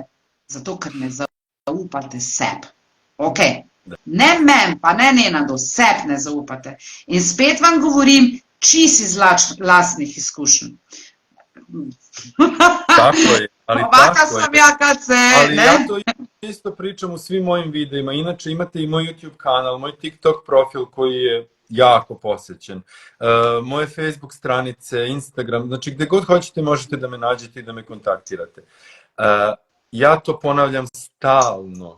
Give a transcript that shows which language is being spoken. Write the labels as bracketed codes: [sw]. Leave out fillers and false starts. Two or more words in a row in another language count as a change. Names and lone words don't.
[sl] Zato, ker ne zaupate sebi. Ok, ne meni, pa ne Nenadu, sebi ne zaupate. In spet vam govorim, čist iz lastnih izkušenj. Tako je. Ali [sr] ja to isto pričam u svim mojim videima. Inače imate i moj YouTube kanal, moj TikTok profil koji je jako posjećen. Moje Facebook stranice, Instagram, znači gdje god hoćete možete da me nađete i da me kontaktirate. Ja to ponavljam stalno.